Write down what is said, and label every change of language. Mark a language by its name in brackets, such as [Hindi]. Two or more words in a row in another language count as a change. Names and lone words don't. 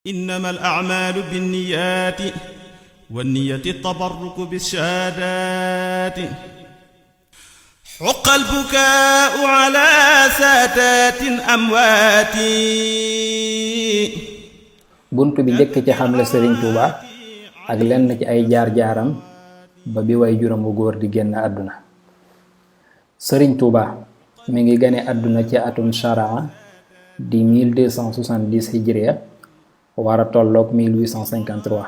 [Arabic] إنما الأعمال بالنيات والنية التبرك بالشهادات حق البكاء على سادات أموات. [Wolof] buntu bi njëkk ci xamle Serigne Touba ak lenn ci ay jaar-jaaram ba bi way juróom bu góor di génn àdduna. Serigne Touba mi ngi gane àdduna ci atum sharaa di 1270 hijriya war a tolloog 1853.